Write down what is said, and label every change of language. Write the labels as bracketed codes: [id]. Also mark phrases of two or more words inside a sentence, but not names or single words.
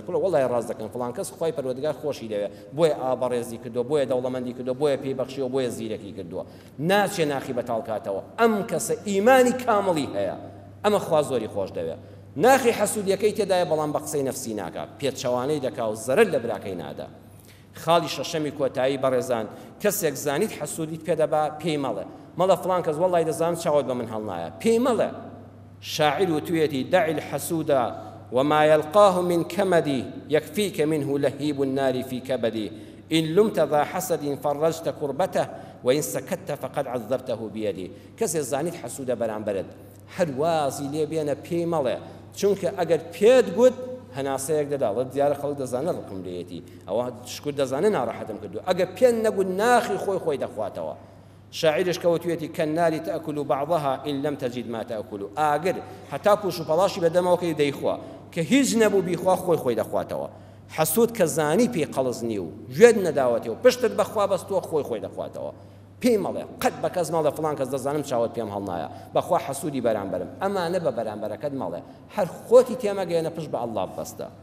[ckb] کولە وەڵای ڕاست دەکەن فڵان کەس خوای پەروەردگار خۆشی دەوێت بۆیە ئابەڕێزی کردووە بۆیە دەوڵەمەندی کردووە بۆیە پێی بەخشیەوە بۆیە زیرەکی کردووە ناچێ ناخی بەتاڵکاتەوە ئەم کەسە ئیمانی کامڵی هەیە ئەمە خوا زۆری خۆش دەوێت ناخی حەسوودیەکەی تێدایە بەڵام بە قسەی نەفسی ناکا پێچەوانەی دەکا و زەرەر لە براکەی نادا خاڵی شەشەمی کۆتایی بەڕێزان کەسێک زانیت حەسوودیت پێدەبا پێی مەڵێ فڵان کەس وەڵای دەزانم چاوت بە من هەڵنایە پێی مەڵێ [ar] شاعر وتوێتی دع الحسود وما يلقاه من كمدي يكفيك منه لهيب النار في كبدي إن لمت ذا حسد فرجت كربته وإن سكت فقد عذبته بيدي [ckb] كسي زانيت حسود برامبرد هەر وازی لێ بێنە پێی مەڵێ چونکە ئەگەر پێت گوت هەناسەیەک دەداڵت دیارە خەڵک دەزانە ڕقم لێتی ئەوە شکر دەزانە ناڕەحەتم کردو ئەگەر پێن نەگوت ناخی خۆی دەخواتەوە شاعرش کەوتوێتی [ar] کەناری تەئکل بعضها إن لم تجد ما تأكل [ckb] ئاگر هەتا پوش و پەڵاشی بەدەمەوەکەی دەیخوا کە هیچ نەبوو بیخوا خۆی دەخواتەوە حەسوود کە زانی پێی قەڵز نییە و گوێت نەداوەتەوە پشتت بەخوا بەستووە خۆی دەخواتەوە پێی مەڵێ قەت بە کەس ماڵە فڵان کەس دەزانم چاوت پێم هەڵنایە بەخوا حەسوودی بەرامبەرم ئەمانە بە بەرامبەرەکەت مەڵێ هەر خۆتی تێمەگەێنە پشت بە ئەڵڵا بەستە